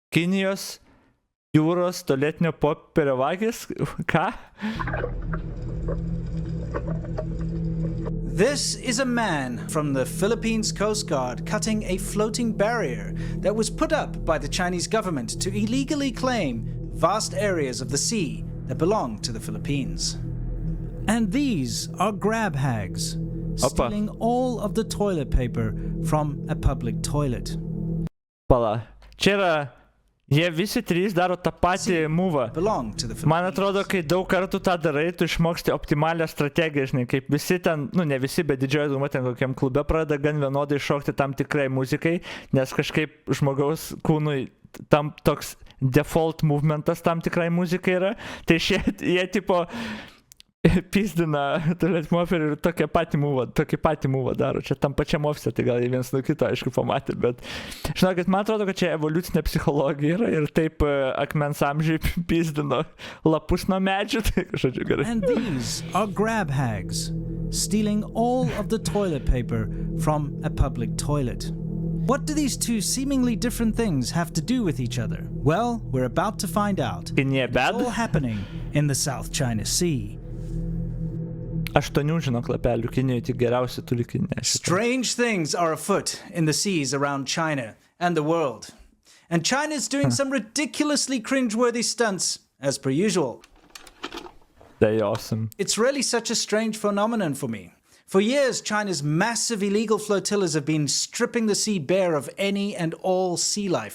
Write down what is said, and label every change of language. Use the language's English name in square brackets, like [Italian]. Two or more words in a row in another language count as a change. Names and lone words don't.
[Lithuanian] Kinijos jūros tualetinio popierio vagis? Ką? [English] This is a man from the Philippines Coast Guard cutting a floating barrier that was put up by the Chinese government to illegally claim vast areas of the sea that belong to the Philippines. And these are grab hags, stealing all of the toilet paper from a public toilet. [Lithuanian] Pala. Čia yra, jie visi trys daro tą patį movą. Man atrodo, kai daug kartų tą darai, tu išmoksti optimalią strategiją, žinai, kaip visi ten, nu ne visi, bet didžioji dauguma ten kokiam klube pradeda gan vienodai šokti tam tikrai muzikai, nes kažkaip žmogaus kūnui tam toks default movementas tam tikrai muzikai yra, tai jie tipo pizdina tualetinį popierį ir tokį patį movą daro. Čia tam pačiam ofise, tai gal jie vienas nuo kito, aišku, pamatė, bet žinokit, man atrodo, kad čia evoliucinė psichologija yra ir taip akmens amžiai pizdino lapus nuo medžių, tai žodžiu gerai. [English] And these are grab hags, stealing all of the toilet paper from a public toilet. What do these two seemingly different things have to do with each other? Well, we're about to find out. It's all happening in the South China Sea. [Lithuanian] 8 žinok lapelių, Kinijoje tik geriausi turi Kinija. [English] Strange things are afoot in the seas around China and the world. And China's doing some ridiculously cringeworthy stunts, as per usual. They're awesome. It's really such a strange phenomenon for me. For years, China's massive illegal flotillas have been stripping the sea bare of any and all sea life.